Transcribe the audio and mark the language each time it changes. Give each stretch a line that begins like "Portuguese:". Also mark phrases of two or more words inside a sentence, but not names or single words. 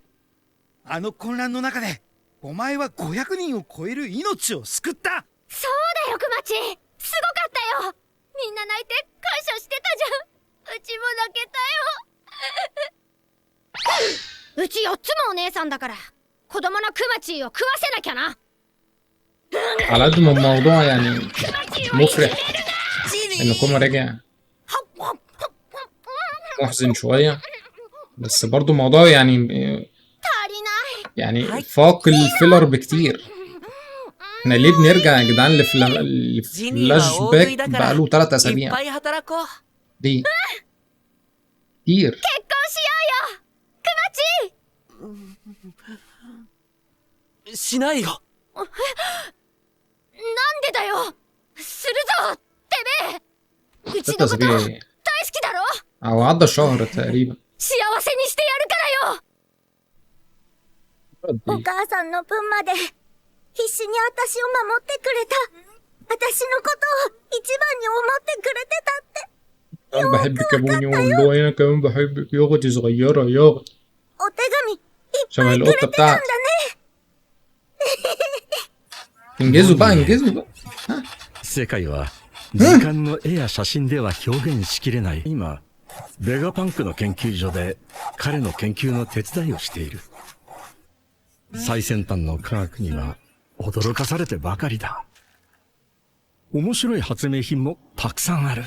Japanese: あの混乱の中でお前は500人を超える命を救った。そうだよ、クマチ、すごかったよ。みんな泣いて感謝してたじゃん。うちも泣けたよ。うち4つもお姉さんだから、子供のクマチーを食わせなきゃな。
Arabic: على قد ما الموضوع يعني مفرح ان كوما رجع، محزن شوية، بس برضو موضوع يعني فاق الفيلر بكتير. احنا ليه بنرجع يا جدعان لفلاش باك بقاله 3 أسابيع؟ ليه؟ كتير.
Japanese: しないよ。なんでだよ。するぞ、てめえ。うち
Arabic: 6
Japanese: のこと大
Arabic: أسابيع
Japanese: 好きだろ。
Arabic: او عدى شهر تقريبا.
Japanese: 幸せにしてやるからよ。お母さんの分まで必死に私を守ってくれた。私のことを一番に思ってくれてたって。
Arabic: انا بحبك يا بوني والله، انا كمان بحبك يا اختي صغيرة يا اختي.
Japanese: お手紙いっ
Arabic: شبه
Japanese: ぱいくれ
Arabic: القطة
Japanese: てたんだ
Arabic: بتاعتي.
Japanese: ね。
Arabic: انجزوا بقى انجزوا بقى.
Japanese: 世界は時間の絵や写真では表現しきれない。今ベガパンクの研究所で彼の研究の手伝いをしている。最先端の科学には驚かされてばかりだ。面白い発明品もたくさんある。